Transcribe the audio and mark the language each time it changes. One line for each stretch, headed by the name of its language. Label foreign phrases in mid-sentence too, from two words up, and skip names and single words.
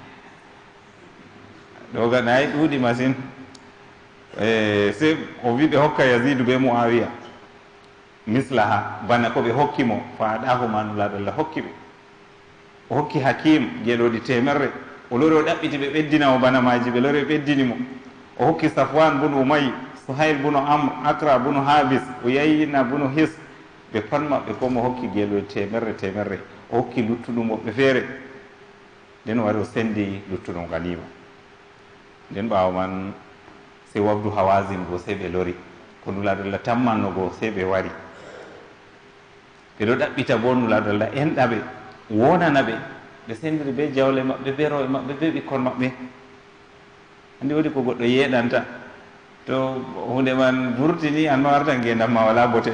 Fula: ɗo ga nayi ɗuuɗi masine se o wi ɓe hokka yasidu be muawiya mislaha bana ko ɓe hokkimo fa ɗahu manulaɗolla hokki ɓe o hokki hakim geɗoɗi 100 o lori o ɗaɓɓiti ɓe ɓeddina o bana maji ɓe lori ɓe ɓeddini mo o hokki safwan bunu umayi suhail bunu amr akra bunu habis o yayina bunu his ɓe pat maɓɓe ko mo hokki geeloɗi 100 o hokki luttuɗum woɓɓe feere nden o wari o sendi luttuɗum ganima nden ɓawo man se wabdu hawasin go se ɓe lori ko nulaɗolla tammanno go se ɓe wari ɓe ɗo ɗaɓɓita bo nulaɗolla enɗaɓe wonana ɓe ɓe sendiri be jawle maɓɓe be roɓe maɓɓe be ɓikkon maɓɓe andi woodi ko goɗɗo yeɗanta to hunde man vurtini an ma warta ngendam ma wala bote.